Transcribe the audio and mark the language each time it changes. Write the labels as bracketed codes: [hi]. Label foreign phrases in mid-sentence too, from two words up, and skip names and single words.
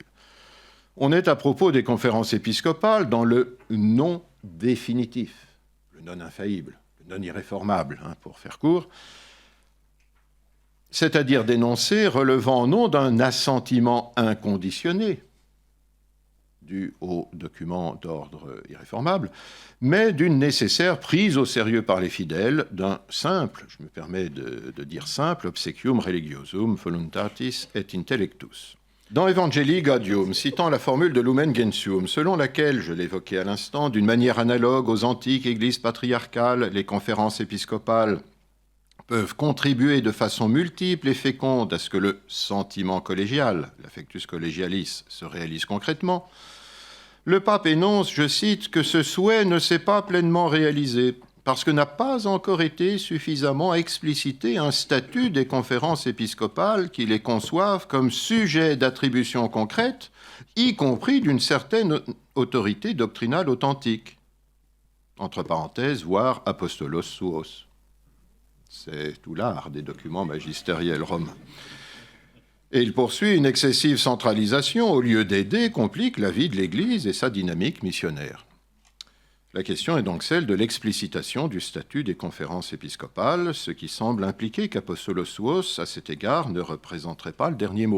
[fr] On est à propos des conférences épiscopales dans le non définitif, le non infaillible, le non irréformable, pour faire court, c'est-à-dire d'énoncés relevant non d'un assentiment inconditionné, dû au document d'ordre irréformable, mais d'une nécessaire prise au sérieux par les fidèles d'un simple, je me permets de dire simple, [la] obsequium religiosum voluntatis et intellectus. [fr] Dans Evangelii Gaudium, citant la formule de Lumen Gentium, selon laquelle, je l'évoquais à l'instant, d'une manière analogue aux antiques églises patriarcales, les conférences épiscopales peuvent contribuer de façon multiple et féconde à ce que le sentiment collégial, l' [la] affectus collegialis, [fr] se réalise concrètement, le pape énonce, je cite, que ce souhait ne s'est pas pleinement réalisé parce que n'a pas encore été suffisamment explicité un statut des conférences épiscopales qui les conçoivent comme sujet d'attribution concrète, y compris d'une certaine autorité doctrinale authentique. Entre parenthèses, voire apostolos suos. C'est tout l'art des documents magistériels romains. Et il poursuit une excessive centralisation, au lieu d'aider, complique la vie de l'Église et sa dynamique missionnaire. La question est donc celle de l'explicitation du statut des conférences épiscopales, ce qui semble impliquer qu'apostolos suos, à cet égard, ne représenterait pas le dernier mot.